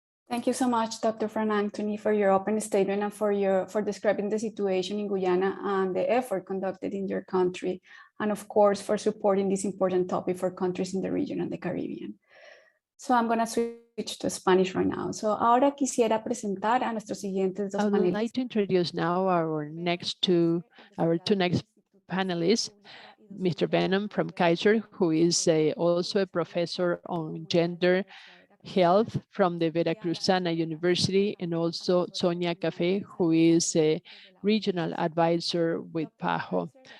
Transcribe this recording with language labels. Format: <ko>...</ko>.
<en>Thank you so much, Dr. Frank Anthony, for your open statement and for describing the situation in Guyana and the effort conducted in your country, and of course for supporting this important topic for countries in the region and the Caribbean. So I'm going to switch to Spanish right now.</en> <es>So ahora quisiera presentar a nuestros siguientes dos panelistas.</es> <en>I would like to introduce now our two next panelists, Mr. Benham from Kaiser, who is also a professor on gender health from the Veracruzana University, and also Sonia Cafe, who is a regional advisor with PAHO.</en>